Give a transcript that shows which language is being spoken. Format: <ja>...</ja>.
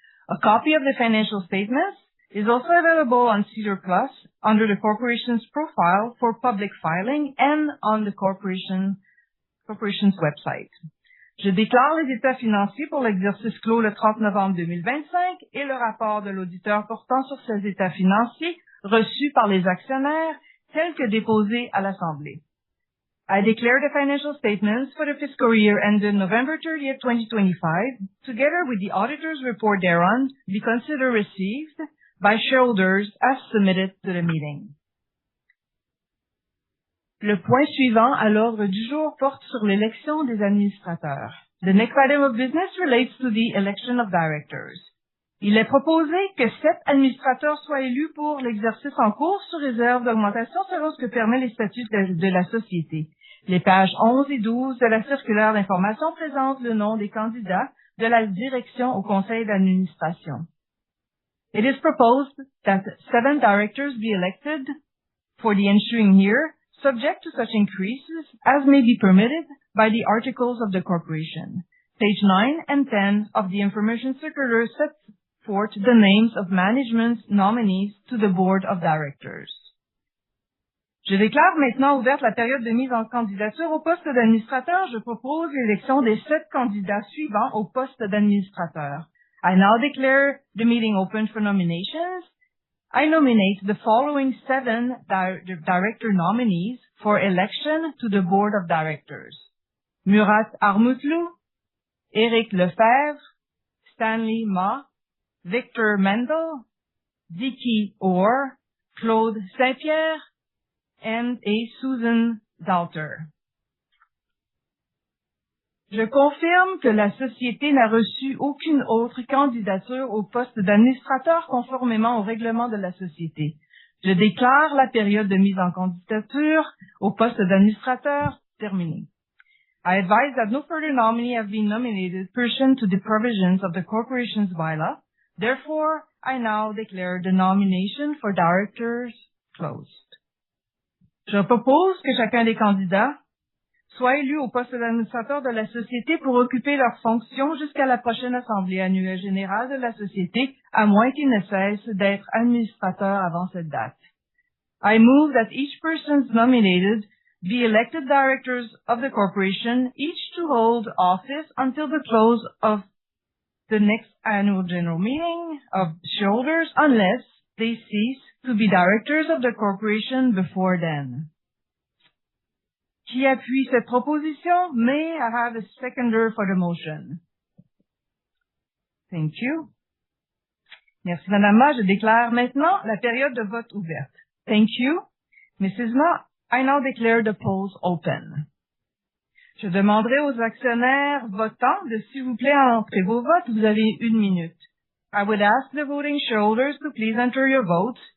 <en>A copy of the financial statements is also available on SEDAR+ under the corporation's profile for public filing and on the corporation's website.</en> <fr>Je déclare les états financiers pour l'exercice clos le 30 novembre 2025 et le rapport de l'auditeur portant sur ces états financiers reçus par les actionnaires tels que déposés à l'Assemblée.</fr> <en>I declare the financial statements for the fiscal year ended November 30th, 2025, together with the auditor's report thereon, be considered received by shareholders as submitted to the meeting.</en> <fr>Le point suivant à l'ordre du jour porte sur l'élection des administrateurs.</fr> <en>The next item of business relates to the election of directors.</en> <fr>Il est proposé que 7 administrateurs soient élus pour l'exercice en cours sous réserve d'augmentation selon ce que permet les statuts de la société. Les pages 11 et 12 de la circulaire d'information présentent le nom des candidats de la direction au conseil d'administration.</fr> <en>It is proposed that 7 directors be elected for the ensuing year, subject to such increases as may be permitted by the articles of the corporation. Page 9 and 10 of the information circular set forth the names of management's nominees to the board of directors.</en> <fr>Je déclare maintenant ouverte la période de mise en candidature au poste d'administrateur. Je propose l'élection des 7 candidats suivants au poste d'administrateur.</fr> <en>I now declare the meeting open for nominations. I nominate the following 7 director nominees for election to the board of directors. Murat Armoutlou, Éric Lefebvre, Stanley Ma, Victor Mendel, Dicky Orr, Claude Saint-Pierre, and Susan Dalter.</en> <fr>Je confirme que la société n'a reçu aucune autre candidature au poste d'administrateur conformément au règlement de la société. Je déclare la période de mise en candidature au poste d'administrateur terminée.</fr> <en>I advise that no further nominee have been nominated pursuant to the provisions of the corporation's bylaw. Therefore, I now declare the nomination for directors closed.</en> <fr>Je propose que chacun des candidats soit élu au poste d'administrateur de la société pour occuper leurs fonctions jusqu'à la prochaine assemblée annuelle générale de la société, à moins qu'il ne cesse d'être administrateur avant cette date.</fr> <en>I move that each person nominated be elected directors of the corporation, each to hold office until the close of the next annual general meeting of shareholders, unless they cease to be directors of the corporation before then.</en> <fr>Qui appuie cette proposition?</fr> <en>May I have a seconder for the motion? Thank you.</en> <fr>Merci, Madame Ma. Je déclare maintenant la période de vote ouverte.</fr> <en>Thank you, Mrs. Ma. I now declare the polls open.</en> <fr>Je demanderai aux actionnaires votants de, s'il vous plaît, entrer vos votes. Vous avez 1 minute.</fr> <en>I would ask the voting shareholders to please enter your votes.</en>